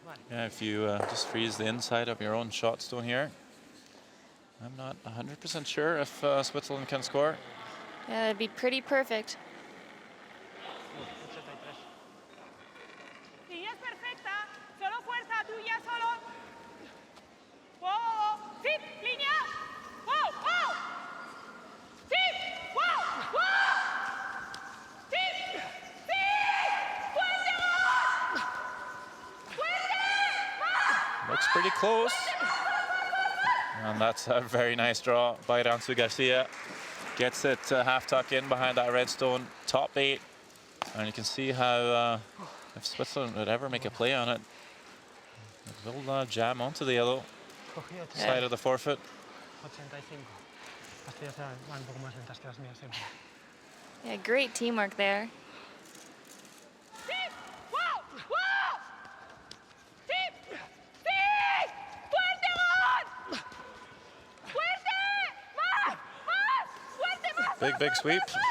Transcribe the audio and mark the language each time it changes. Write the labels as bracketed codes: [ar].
[en] Yeah, if you just freeze the inside of your own shot stone here. I'm not 100% sure if Switzerland can score. Yeah, that'd be pretty perfect. [es] Línea es perfecta, solo fuerza tuya, solo. Wow, fit, línea. Wow, wow. Fit, wow, wow. Fit, fit. Fuerte, fuerte. [en] Looks pretty close. And that's a very nice draw by Ransu Garcia. Gets it half tuck in behind that red stone, top 8. And you can see how if Switzerland would ever make a play on it, it will jam onto the yellow side of the forfeit. 85. [es] Las tuyas van un poco más lentas que las mías siempre. [en] Yeah, great teamwork there. Big sweep.